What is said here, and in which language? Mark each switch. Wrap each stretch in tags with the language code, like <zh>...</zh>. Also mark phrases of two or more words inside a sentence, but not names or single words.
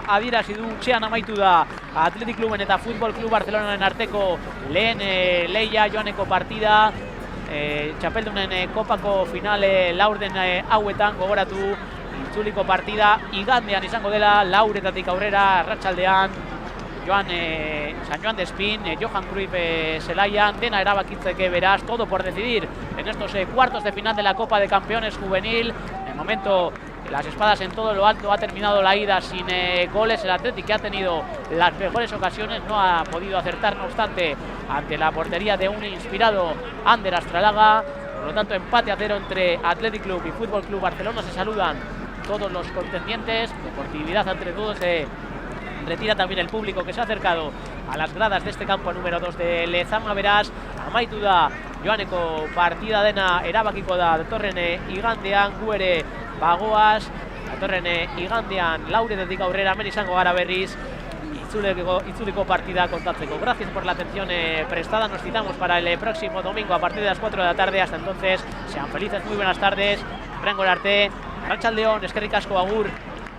<eu>adierazi du, txean amaitu da Athletic Kluben eta Futbol Klub Barcelonaren arteko lehen leia joaneko partida, txapeldunen kopako finale laurden hauetan gogoratu, itzuliko partida igandean izango dela, lauretatik aurrera arratsaldean, San Joan de Espín, Johan Cruyff zelaian, dena erabakitzeke beraz,</eu> <es>todo por decidir en estos cuartos de final de la Copa de Campeones Juvenil. En el momento, las espadas en todo lo alto, ha terminado la ida sin goles, el Athletic que ha tenido las mejores ocasiones, no ha podido acertar, no obstante, ante la portería de un inspirado Ander Astralaga. Por lo tanto, empate a 0 entre Athletic Club y Fútbol Club Barcelona. Se saludan todos los contendientes, deportividad entre todos, retira también el público que se ha acercado a las gradas de este campo número 2 de Lezama.</es> <eu>Beraz, amaitu da joaneko partida dena erabakiko da datorren igandean, gu ere bagoaz, datorren igandean lauretetik aurrera hemen izango gara berriz itzuliko partida kontatzeko.</eu> <es>Gracias por la atención prestada, nos citamos para el próximo domingo a partir de las 4 de la tarde. Hasta entonces, sean felices, muy buenas tardes,</es> <eu>Rengo arte, arratsaldeon, eskerrik asko, agur.</eu>